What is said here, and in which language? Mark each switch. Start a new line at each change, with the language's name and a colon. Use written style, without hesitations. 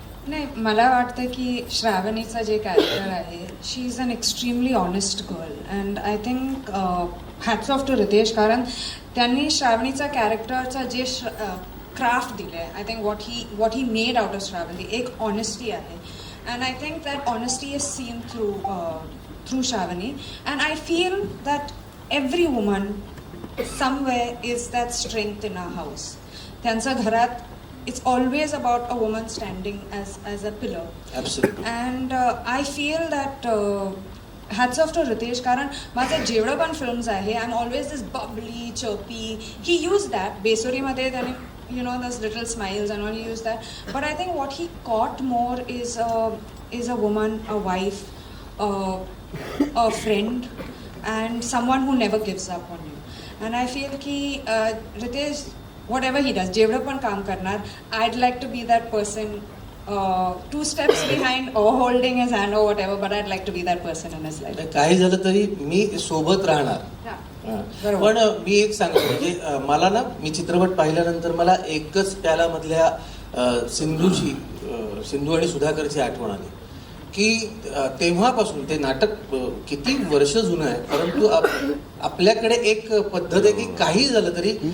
Marathi: नाही, मला वाटतं की श्रावणीचं जे कॅरेक्टर आहे,
English: she is an extremely honest girl and I think hats off to
Marathi: Riteish, कारण त्यांनी श्रावणीचा कॅरेक्टरचा जे क्राफ्ट दिले,
English: I think what he made out of
Marathi: श्रावणी एक ऑनेस्टी आहे.
English: And I think that honesty is seen through Shravani. And I feel that every woman
Marathi: somewhere is that strength in our house. त्यांच्या घरात
English: it's always about a woman standing as a pillar. Absolutely. And I feel that hats off to Ritesh,
Marathi: कारण माझे जेवढं पण films आहे,
English: I'm always this bubbly, chirpy. He used that.
Marathi: बेसुरीमध्ये त्याने
English: those little smiles and all, he used that. But I think what he caught more is a woman, a wife, a friend, and someone who never gives up on you. And I feel ki Ritesh, whatever he does,
Marathi: जेवढं पण काम करणार,
English: I'd like to be that person 2 steps behind or holding his hand or whatever, but I'd like to be that person in his life.
Marathi: काही झालं तरी मी सोबत राहणार. पण मी एक सांगतो, म्हणजे मला ना, मी चित्रपट पाहिल्यानंतर मला एकच प्यालामधल्या सिंधू आणि सुधाकरची आठवण आली की तेव्हापासून ते नाटक किती वर्ष जुनं आहे, परंतु आपल्याकडे एक पद्धत आहे की काही झालं तरी